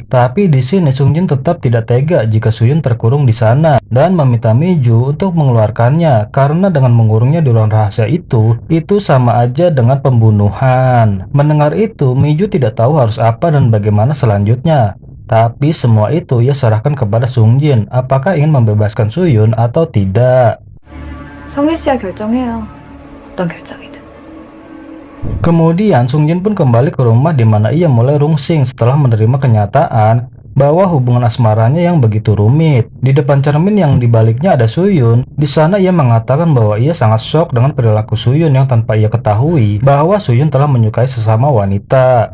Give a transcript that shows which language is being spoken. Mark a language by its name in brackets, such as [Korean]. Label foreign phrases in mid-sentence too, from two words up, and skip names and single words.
[Indonesian] Tapi di sini Sungjin tetap tidak tega jika Suyun terkurung di sana dan meminta Miju untuk mengeluarkannya karena dengan mengurungnya di ruang rahasia itu sama aja dengan pembunuhan. Mendengar itu, Miju tidak tahu harus apa dan bagaimana selanjutnya. Tapi semua itu ia serahkan kepada Sungjin. Apakah ingin membebaskan Suyun atau tidak? [Korean] 성민 씨가 결정해요. 어떤 결정이든. [Indonesian] Kemudian Sungjin pun kembali ke rumah di mana ia mulai rungsing setelah menerima kenyataan bahwa hubungan asmaranya yang begitu rumit. Di depan cermin yang dibaliknya ada Suyun. Di sana ia mengatakan bahwa ia sangat shock dengan perilaku Suyun yang tanpa ia ketahui bahwa Suyun telah menyukai sesama wanita.